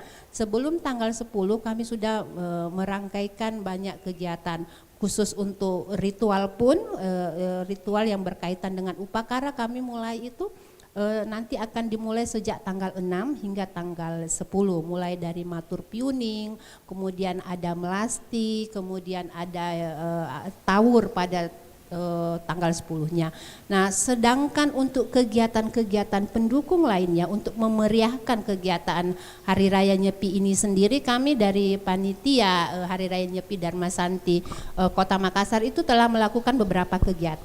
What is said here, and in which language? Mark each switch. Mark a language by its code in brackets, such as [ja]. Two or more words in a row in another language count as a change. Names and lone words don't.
[id] Sebelum tanggal 10 kami sudah merangkaikan banyak kegiatan. Khusus untuk ritual pun, ritual yang berkaitan dengan upakara kami mulai itu nanti akan dimulai sejak tanggal 6 hingga tanggal 10. Mulai dari matur piuning, kemudian ada melasti, kemudian ada tawur pada tanggal 10-nya. Nah, sedangkan untuk kegiatan-kegiatan pendukung lainnya untuk memeriahkan kegiatan Hari Raya Nyepi ini sendiri, kami dari panitia Hari Raya Nyepi Dharma Santi Kota Makassar itu telah melakukan beberapa kegiatan.